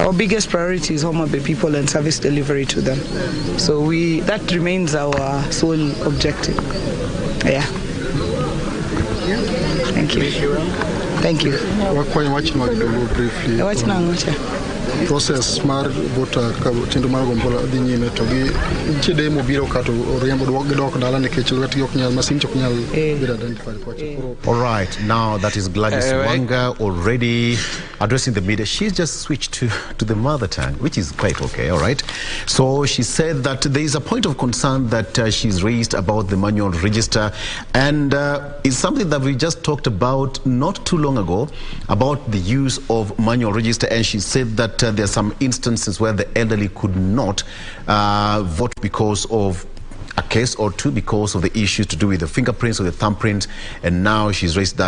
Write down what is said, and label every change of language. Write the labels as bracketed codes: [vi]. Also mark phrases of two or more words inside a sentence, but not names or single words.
[en] Our biggest priority is Homabay people and service delivery to them. So that remains our sole objective. Yeah. Thank you. Thank you. Briefly. [luo] process mar voter chenro mar gombola dhi nyime to gi chede mobiro kato oriembo dok dala nikech lwetgi ok nyal masin chok nyal bedo identified. [en] All right, now that is Gladys Wanga already addressing the media. She's just switched to the mother tongue, which is quite okay. All right, so she said that there is a point of concern that she's raised about the manual register, and it's something that we just talked about not too long ago about the use of manual register, and she said that there are some instances where the elderly could not vote because of a case or two, because of the issues to do with the fingerprints or the thumbprint, and now she's raised that.